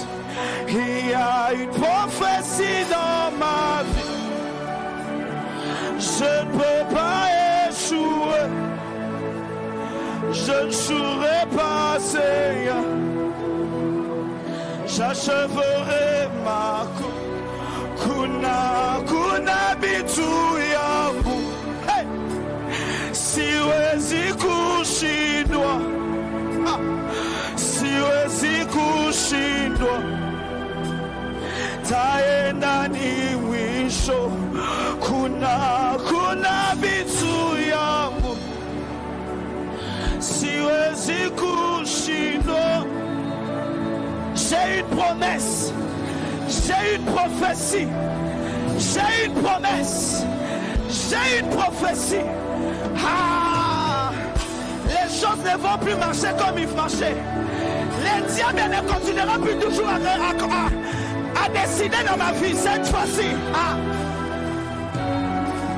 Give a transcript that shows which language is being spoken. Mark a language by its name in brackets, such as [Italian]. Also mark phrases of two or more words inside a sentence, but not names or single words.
[French] Il y a une prophétie dans ma vie. Je ne peux pas échouer. Je ne jouerai pas, Seigneur. J'achèverai ma course. [Swahili] Kuna, kuna bitu yangu. Hey! Siwezi kushindwa. Siwezi kushindwa. Taenda ni mwisho. Kuna bitu yangu. Siwezi kushindwa. [French] J'ai une promesse. J'ai une prophétie. J'ai une promesse. J'ai une prophétie. Ah! Les choses ne vont plus marcher comme ils marchaient. Les diables ne continueront plus toujours à décider dans ma vie cette fois-ci.